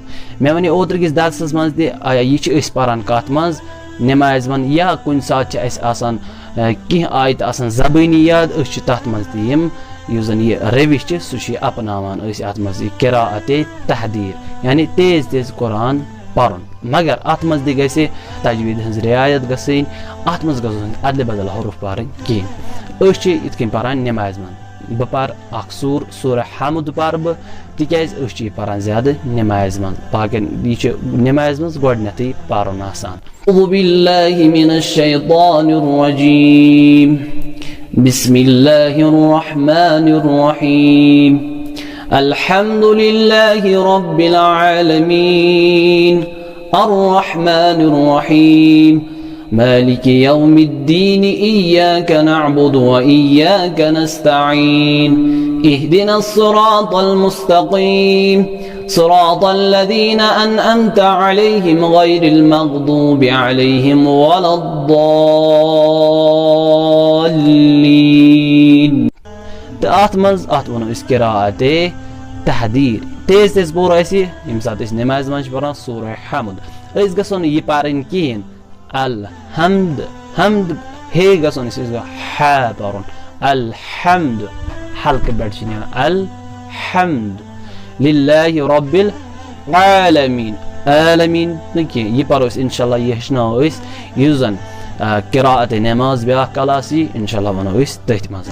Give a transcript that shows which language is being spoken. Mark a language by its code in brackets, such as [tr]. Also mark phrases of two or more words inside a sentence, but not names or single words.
[ks] مےٚ ونے اوترٕکِس درسس منٛز تہِ یہِ چھِ أسۍ پران کتھ منٛز نٮ۪مازِ منٛز، یا کُنہِ ساتہٕ چھِ اسہِ آسان کینٛہہ آیتہٕ آسان زبٲنی یاد، أسۍ چھِ تتھ منٛز تہِ یِم یُس زن یہِ روش چھِ سُہ چھِ اپناوان أسۍ اتھ منٛز یہِ قراءت تحدیٖر، یعنی تیز تیز قرآن پرُن، مگر اتھ منٛز تہِ گژھِ تجویٖد ہٕنٛز رعایت گژھٕنۍ، اتھ منٛز گژھن نہٕ ادلہِ بدل حروٗف پرٕنۍ کِہیٖنۍ۔ أسۍ چھِ یِتھ کٔنۍ پران نٮ۪مازِ منٛز، بہٕ پرٕ اکھ سورہ حمد پرٕ بہٕ، تِکیٛازِ أسۍ چھِ یہِ پران زیادٕ نٮ۪مازِ منٛز، باقین یہِ چھِ نٮ۪مازِ منٛز گۄڈنٮ۪تھٕے پرُن آسان۔ [ar] أعوذ باللہ من الشیطان الرجیم، بسم اللہ الرحمن الرحیم، الحمد للہ رب العالمین، الرحمن الرحیم، مالک یوم الدین، ایاک نعبد وإیاک نستعین، اهدنا الصراط المستقیم، صراط الذین أنعمت علیہم غیر المغضوب علیہم ولا الضالین۔ [ks] تہٕ اتھ منٛز اتھ ونو أسۍ قراءت تحدیٖر، تیز تیز پوٚر اسہِ ییٚمہِ ساتہٕ أسۍ نٮ۪مازِ منٛز چھِ پران سورہ حمد، أسۍ گژھو نہٕ یہِ پرٕنۍ کِہیٖنۍ الحمد حمد ہے گژھو نہٕ أسۍ گوٚو ہا پرُن الحمد، حلقہٕ پٮ۪ٹھ چھِ نیران [ar] الحمد للہ رب العالمین، [ks] عالمیٖن نہٕ کینٛہہ، یہِ پرو أسۍ انشاءاللہ، یہِ ہیٚچھناوو أسۍ یُس زن قراءت نٮ۪ماز بیٛاکھ کلاس یی انشاءاللہ ونو أسۍ تٔتھۍ منٛز۔